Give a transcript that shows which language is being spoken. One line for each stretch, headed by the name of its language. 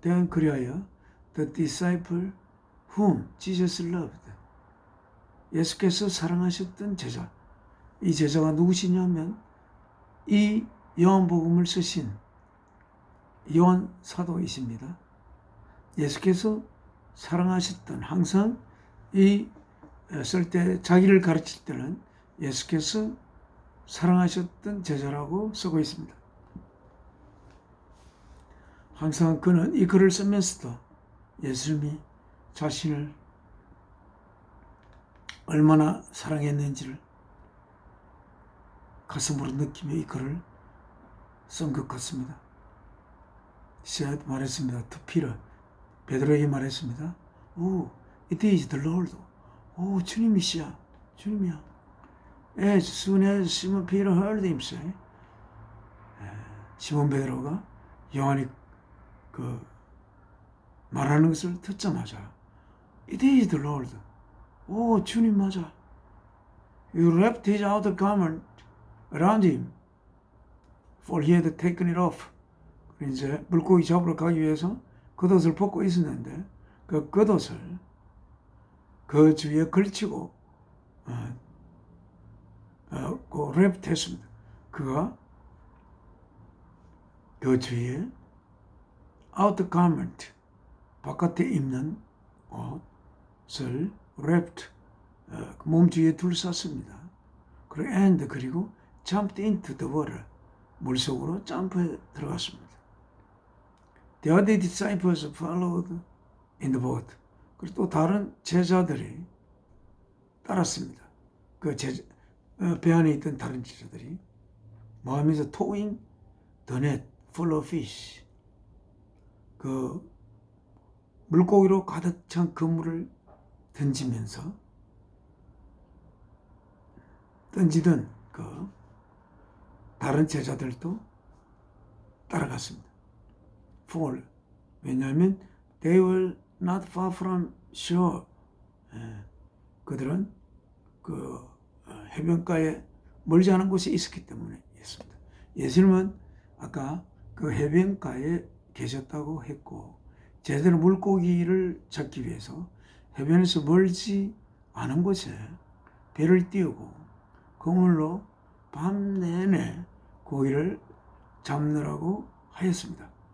English: Then
Korean: 그리하여
English: the disciple whom Jesus loved.
Korean: 예수께서 사랑하셨던 제자. 이 제자가 누구시냐면 이 요한복음을 쓰신 요한 사도이십니다. 예수께서 사랑하셨던, 항상 이 쓸 때 자기를 가르칠 때는 예수께서 사랑하셨던 제자라고 쓰고 있습니다. 항상 그는 이 글을 쓰면서도 예수님이 자신을 얼마나 사랑했는지를 가슴으로 느끼며 이 글을 쓴 것 같습니다.
English: said,
Korean: 말했습니다.
English: to Peter,
Korean: 베드로에게 말했습니다.
English: Oh, it is the Lord.
Korean: 주님이시야. 주님이야.
English: As soon as Simon Peter heard him say,
Korean: 시몬 베드로가 요한이 그 말하는 것을 듣자마자
English: it is the Lord.
Korean: 주님 맞아.
English: You wrapped his outer garment around him, for he had taken it off.
Korean: 이제 물고기 잡으러 가기 위해서 겉옷을 벗고 있었는데 그 겉옷을 그 주위에 걸치고 그 랩했습니다. 그가 그 주위에
English: outer garment,
Korean: 바깥에 입는 옷을
English: wrapped,
Korean: 몸 주위에 둘렀습니다. 그리고
English: jumped into the water,
Korean: 물속으로 점프해 들어갔습니다.
English: The other disciples followed in the boat.
Korean: 그리고 또 다른 제자들이 따랐습니다. 배 안에 있던 다른 제자들이 뭐 하면서
English: towing the net full of fish.
Korean: 그 물고기로 가득 찬 그물을 던지던 그 다른 제자들도 따라갔습니다.
English: For,
Korean: 왜냐하면
English: they were not far from shore.
Korean: 그들은 그 해변가에 멀지 않은 곳에 있었기 때문에 있습니다. 예수님은 아까 그 해변가에 계셨다고 했고, 제대로 물고기를 잡기 위해서 해변에서 멀지 않은 곳에 배를 띄우고 그물로 밤 내내 고기를 잡느라고 하였습니다.